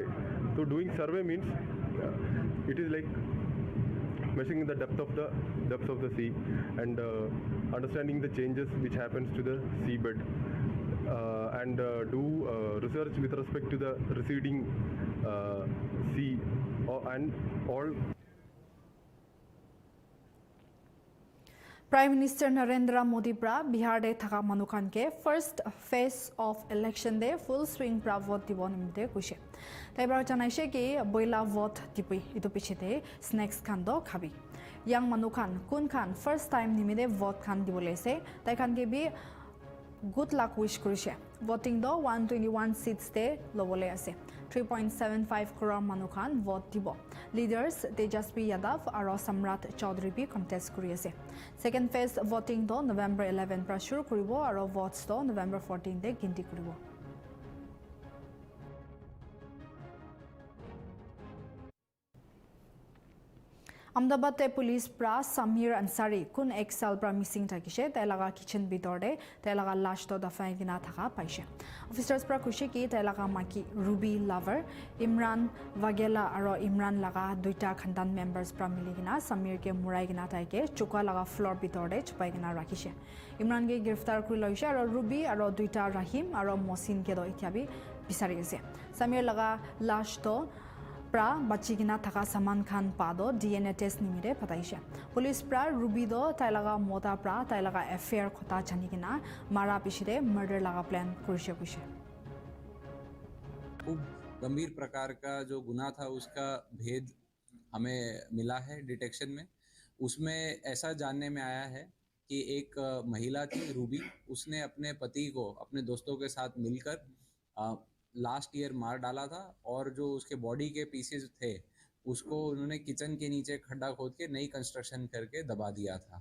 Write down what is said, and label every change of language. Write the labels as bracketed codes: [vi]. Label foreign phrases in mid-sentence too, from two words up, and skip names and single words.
[en] So doing survey means it is like measuring the depth of the sea and understanding the changes which happens to the seabed and do research with respect to the receding sea and all. [nag] Prime Minister Narendra Modi pra Bihar de thaka manukan ke [en] first phase of election [nag] de [en] full swing [nag] pra vote dibo nimte kuise taibar janaise ki boila vote dipi itu pichete snacks khan do khabi yang manukan kun khan [en] first time [nag] nimide vote khan dibole ase tai khan ke bi [en] good luck wish [nag] kurise voting do 121 seats de lobole ase 3.75 crore manukan vote dibo leaders Tejasvi Yadav aro Samrat Chaudhary bi contest kuri ase [en] second phase voting [nag] do November 11 pra shuru kuribo aro votes do November 14 de ginti kuribo. Ahmedabad police pra Samir Ansari kun ek sal pra missing thakise tai laga kitchen bitor de tai laga lash to dafai gina thaka paise officers pra kushi ki tai laga maki Ruby Lover Imran Wagela aro Imran laga duita khandan members pra miligina Samir ke murai gina tai ke chuka laga floor bitor de chupai gina rakise Imran ke girftar kuri loise aro Ruby aro duita Rahim aro Mosin ke do ityabi bisari ase Samir laga lash to pra bachigina thaka saman khan pado [en] DNA test [nag] nimire pataise police pra Ruby do tailaga mota pra tailaga affair khota chanigina mara pishide murder laga plan kurise kuise [hi] खूब गंभीर प्रकार का जो गुनाह था उसका भेद हमें मिला है डिटेक्शन में उसमें ऐसा जानने में आया है कि एक महिला थी रूबी उसने अपने पति को अपने दोस्तों के साथ मिलकर [en] last year [hi] मार डाला था और जो उसके बॉडी के पीसेस थे उसको उन्होंने किचन के नीचे खड्डा खोद के नई कंस्ट्रक्शन करके दबा दिया था।